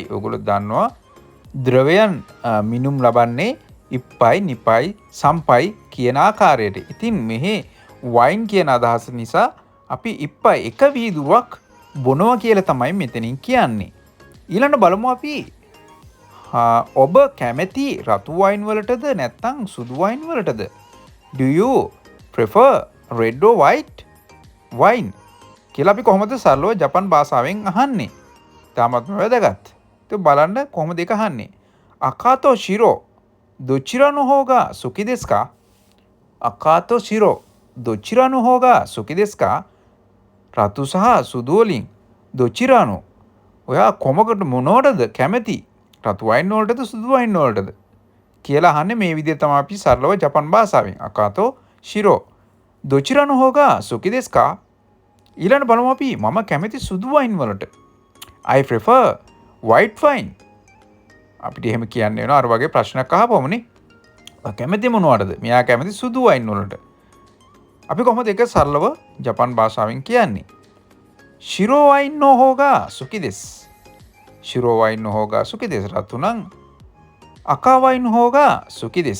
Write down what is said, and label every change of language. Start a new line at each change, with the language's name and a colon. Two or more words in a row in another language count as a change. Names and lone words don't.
Sinhala: ඔයගොල්ලෝ දන්නවා ද්‍රවයන් මිනුම් ලබන්නේ
Japanese: 一杯 二杯 三杯
Sinhala: කියන ආකාරයට. ඉතින් මෙහි වයින් කියන අදහස නිසා අපි ඉප්පයි එක වීදුරුවක් බොනවා කියලා තමයි මෙතනින් කියන්නේ. ඊළඟ බලමු අපි ඔබ කැමති රතු වයින් වලටද නැත්නම් සුදු වයින් වලටද?
English: Do you prefer red or white wine?
Sinhala: කියලා අපි කොහොමද සරලව ජපන් භාෂාවෙන් අහන්නේ? තාමත්ම වැදගත්. ඒක බලන්න කොහොමද ඒක අහන්නේ?
Japanese: 赤と白どちらの方が好きですか? 赤と白どちらの方が好きですか?
Sinhala: රතු සහ සුදු වලින් දොචිරානු. ඔයා කොමකට මොනවටද කැමති? රතු වයින් වලටද සුදු වයින් වලටද? කියලා අහන්නේ මේ විදිහට තමයි අපි සරලව ජපන් භාෂාවෙන්.
Japanese: 赤と白。どちらの方が好きですか?
Sinhala: ඊළඟ බලමු අපි මම කැමති සුදු වයින් වලට.
English: I prefer white wine.
Sinhala: අපිට එහෙම කියන්න වෙනවා අර වගේ ප්‍රශ්නයක් අහපුවමනේ. කැමති මොනවටද? මෙයා කැමති සුදු වයින් වලට. අපි කොහොමද ඒක සරලව ජපන් භාෂාවෙන් කියන්නේ?
Japanese: 白ワインの方が好きです. 白ワインの方が好きです.
Sinhala: රතු නම්
Japanese: 赤ワインの方が好きです.